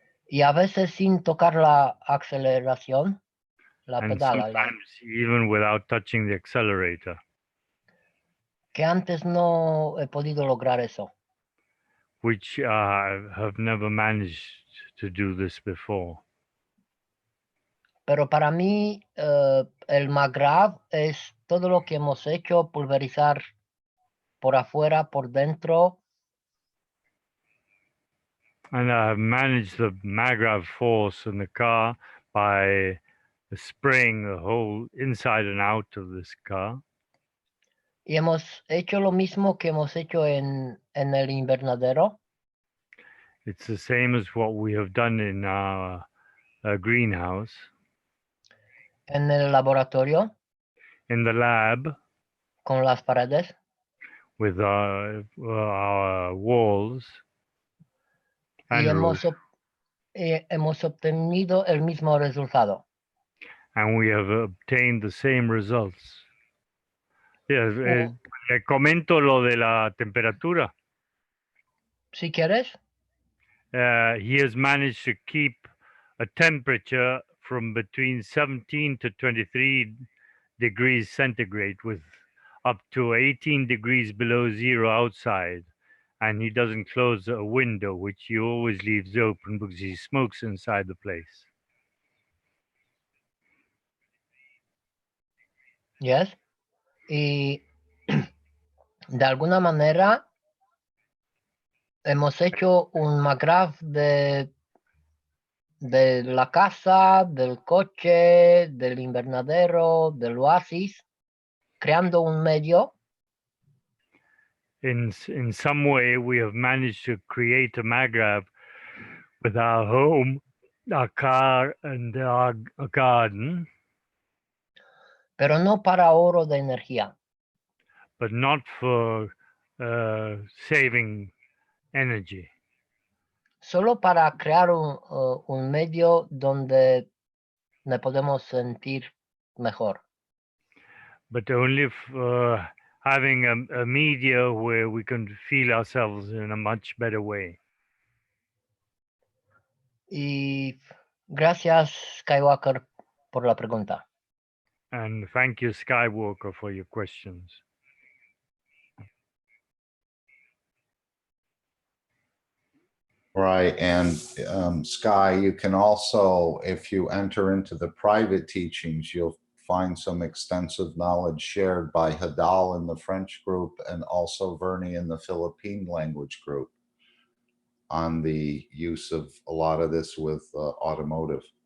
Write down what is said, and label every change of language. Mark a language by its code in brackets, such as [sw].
[es] y a veces sin tocar la aceleración, la [en] and [es] pedala, [en] sometimes even without touching the accelerator, [es] que antes no he podido lograr eso. [en] which I have never managed to do this before. [es] Pero para mí el más grave es todo lo que hemos hecho, pulverizar por afuera, por dentro, [en] And I have managed the Magrav force in the car by spraying the whole inside and out of this car. [es] y hemos hecho lo mismo que hemos hecho en el invernadero, [en] It's the same as what we have done in our greenhouse, [es] en el laboratorio, [en] in the lab, [es] con las paredes, [en] with our walls [es] y [en] and roof, [es] hemos obtenido el mismo resultado. [en] and we have obtained the same results. [es] Yes, le comento lo de la temperatura. Si quieres, [en] He has managed to keep a temperature from between 17 to 23 degrees centigrade with up to 18 degrees below zero outside. And he doesn't close a window, which he always leaves open because he smokes inside the place. [es] yes, y de alguna manera hemos hecho un McGrath de la casa, del coche, del invernadero, del oasis, creando un medio [en] In some way, we have managed to create a Maghreb with our home, our car, and our garden, [es] pero no para ahorro de energía, [en] but not for saving energy, [es] solo para crear un medio donde nos podemos sentir mejor. [en] but only for having a media where we can feel ourselves in a much better way. [es] Y gracias, Skywalker, por la pregunta. [en] And thank you, Skywalker, for your questions. Right, and Sky, you can also, if you enter into the private teachings, you'll find some extensive knowledge shared by Hadal in the French group and also Vernie in the Philippine language group on the use of a lot of this with automotive.